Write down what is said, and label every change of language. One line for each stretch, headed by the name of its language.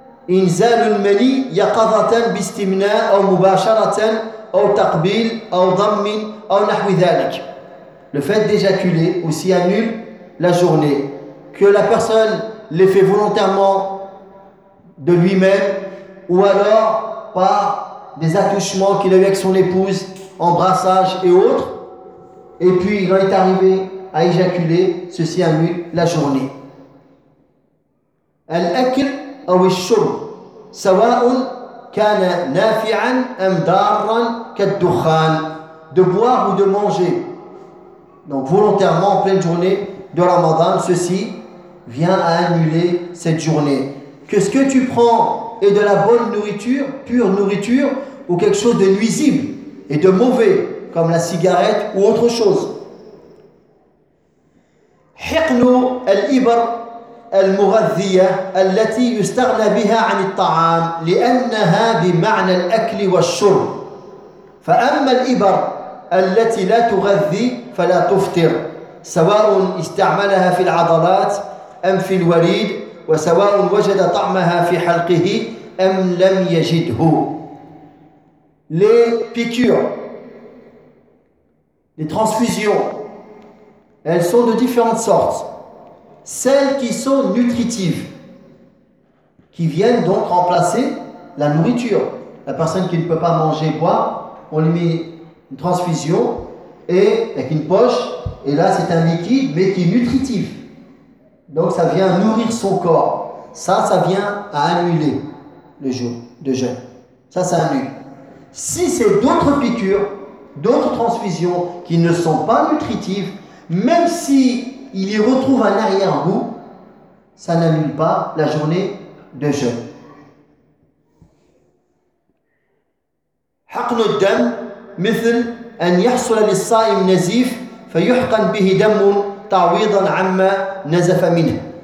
Arabic: إنزال المني يقظة باستمناء أو مباشرة أو تقبيل أو ضم أو نحو ذلك.
French: Le fait d'éjaculer aussi annule la journée. Que la personne l'ait fait volontairement de lui-même ou alors par des attouchements qu'il a eu avec son épouse, embrassage et autres. Et puis il en est arrivé à éjaculer, ceci annule la journée.
Arabic: الأكل أو الشرب سواء كان نافعا أم ضارا كالدخان.
French: De boire ou de manger, donc volontairement en pleine journée de Ramadan, ceci vient à annuler cette journée. Que ce que tu prends est de la bonne nourriture, pure nourriture, ou quelque chose de nuisible et de mauvais comme la cigarette ou autre chose.
Arabic: حقن الإبر المغذية التي يستغنى بها عن الطعام لأنها بمعنى الأكل والشرب فأما الإبر التي لا تغذي فلا تفطر سواء استعملها في العضلات أم في الوريد وسواء وجد طعمها في حلقه أم لم يجده.
French: Les piqûres, les transfusions, elles sont de différentes sortes. Celles qui sont nutritives, qui viennent donc remplacer la nourriture. La personne qui ne peut pas manger, boire, on lui met une transfusion et avec une poche, et là c'est un liquide, mais qui est nutritif. Donc ça vient nourrir son corps. Ça vient à annuler le jour de jeûne. Ça annule. Si c'est d'autres piqûres, d'autres transfusions qui ne sont pas nutritives, même si il y retrouve un arrière-goût, ça n'annule pas la journée de jeûne.
Arabic: حقن الدم مثل أن يحصل للصائم نزيف فيحقن به دم تعويضا عما نزف منه.